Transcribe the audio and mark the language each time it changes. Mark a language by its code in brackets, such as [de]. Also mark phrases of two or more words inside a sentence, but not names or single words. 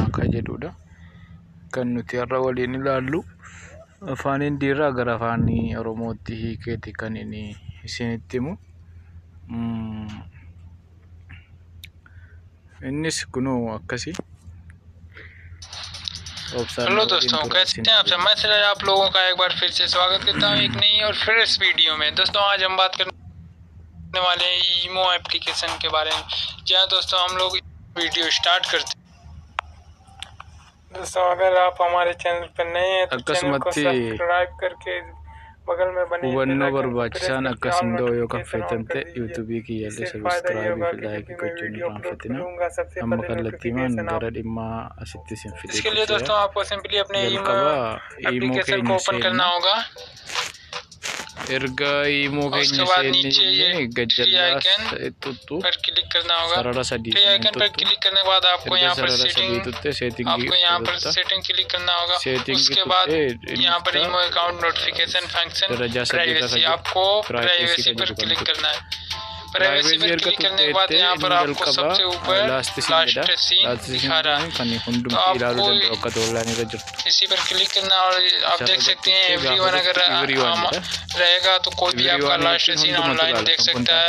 [om] jedhudha kan nuti har'a waliin ilaallu. Afaan Hindiirraa gara afaan Oromootti hiikeeti kan inni isinitti himu. Innis kunoo akkasii. [hi] हेलो दोस्तों, कैसे हैं आप सब? मैं सिर्फ आप लोगों का एक बार फिर से स्वागत करता हूं एक नई और [en] fresh video [hi] में। दोस्तों आज हम बात करने वाले हैं ईमो एप्लीकेशन के बारे में। जी हाँ दोस्तों, हम लोग [en] video start [hi] करते हैं। दोस्तों अगर आप हमारे चैनल पर नए हैं तो चैनल को सब्सक्राइब करके बगल में बने [om] Hubannoo barbaachisan akkasiin yoo kaffeetamte YouTube kiyyaallee subscribe fi like gochuun irraanfatina. Amma kallattiimaan gara dhimmaa asitti isin fide. [hi] इसके लिए दोस्तों आपको सिंपली अपने ईमो एप्लीकेशन को ओपन करना होगा। [om] erga imo keenya seenne gajjallaas tuttu [hi] पर क्लिक करना होगा। [om] sarara sadii [hi] तो आइकन पर क्लिक करने के बाद आपको यहाँ पर [en] setting click [hi] करना होगा। उसके बाद यहाँ पर [en] imo account notification function privacy, [hi] आपको प्राइवेसी पर क्लिक करना है। प्राइवेसी पर क्लिक करने के बाद यहाँ पर आपको सबसे ऊपर [en] last seen [hi] दिखा रहा है, तो आपको इसी पर क्लिक करना और आप देख सकते हैं एवरीवन अगर रहेगा तो कोई भी आपका [en] last seen online [hi] देख सकता है।